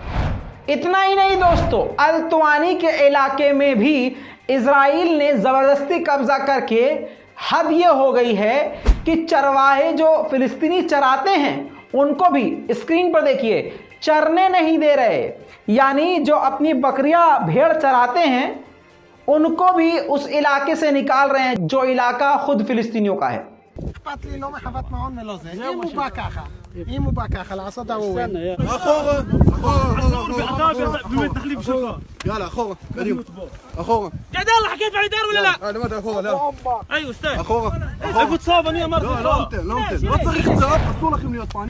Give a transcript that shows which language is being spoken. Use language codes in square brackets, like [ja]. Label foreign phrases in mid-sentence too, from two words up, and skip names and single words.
[hi] इतना ही नहीं दोस्तों, अल तवानी के इलाके में भी इजराइल ने ज़बरदस्ती कब्जा करके हद ये हो गई है कि चरवाहे जो फिलिस्तीनी चराते हैं उनको भी स्क्रीन पर देखिए चरने नहीं दे रहे, यानी जो अपनी बकरियां भेड़ चराते हैं उनको भी उस इलाके से निकाल रहे हैं जो इलाका खुद फिलिस्तीनियों का है। [he] אכפת לי לא מחוות מעון ולא זה, אם הוא בא ככה, אם הוא בא ככה לעשות דאווין. אחורה, מתנחלים שלו. יאללה, אחורה, קדימה. אחורה. [ar] جدال حكيت على دار ولا لا؟ [he] אני אמרתי אחורה, לאן? [ar] ايوه استاذ. [he] אחורה. איפה צהוב? אני אמרתי לא נותן. לא צריך צהוב, אסור לכם להיות פה.